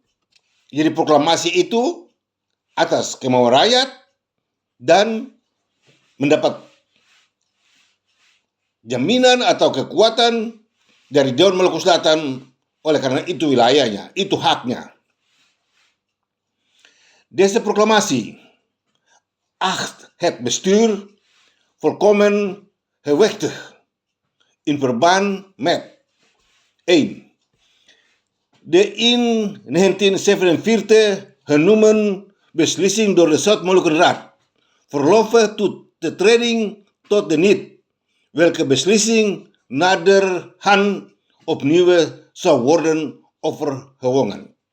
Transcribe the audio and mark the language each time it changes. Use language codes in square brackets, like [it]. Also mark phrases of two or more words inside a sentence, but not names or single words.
[id] Jadi proklamasi itu atas kemauan rakyat dan mendapat jaminan atau kekuatan dari Dewan Maluku Selatan, oleh karena itu wilayahnya, itu haknya. [nl] Deze proklamasi acht het bestuur volkomen gewichtig in verband met 1. De in 1947 genoemde beslissing door de Zuid-Molukken-Raad verloven tot de treding tot de NIT, welke beslissing naderhand opnieuw zou worden overwogen.